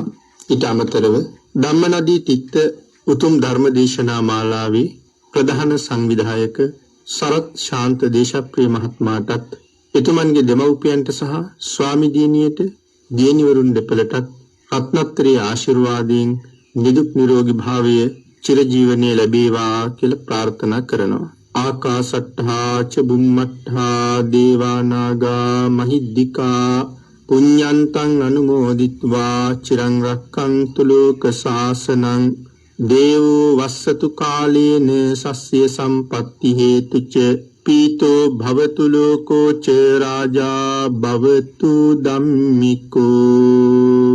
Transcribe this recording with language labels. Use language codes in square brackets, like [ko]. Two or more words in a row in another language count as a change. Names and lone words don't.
[si] ඊට අමතරව ධම්මනදී තිත්ත උතුම් ධර්මදේශනා මාලාවේ ප්‍රධාන සංවිධායක සරත් ශාන්ත දේශප්‍රිය මහත්මයාටත් එතුමන්ගේ දෙමව්පියන්ට සහ ස්වාමි දියණියට දියණිවරුන් දෙපළටත් රත්නත්‍රයේ ආශිර්වාදයෙන් නිදුක් නිරෝගී භාවයේ චිරජීවනයේ ලැබේවා කියලා ප්‍රාර්ථනා කරනවා. [pi] ආකාසට්ඨා ච බුම්මට්ඨා දේවා නාග මහිද්దికා පුඤ්ඤන්තං අනුමෝදිත්වා චිරං රක්ඛන්තු ලෝක සාසනං දේවෝ වස්සතු කාලේන සස්ය සම්පත්ති හේතුච පීතෝ භවතු ලෝකෝ ච රාජා භවතු ධම්මිකෝ.